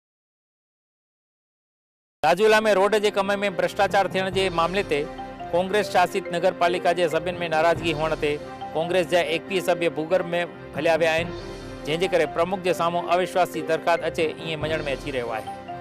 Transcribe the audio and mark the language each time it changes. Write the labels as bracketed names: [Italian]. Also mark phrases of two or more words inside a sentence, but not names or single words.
[Sindhi] राजूला में रोड के कम में भ्रष्टाचार थियण के मामले ते कांग्रेस शासित नगर पालिका के सभिनि में नाराजगी होने ते कांग्रेस जा 21 सभ्य भूगर्भ में हलिया विया आहिनि, जंहिंजे करे प्रमुख के सामू अविश्वास की दरख़्वास्त अचे इएं मञण में अची रहियो आहे।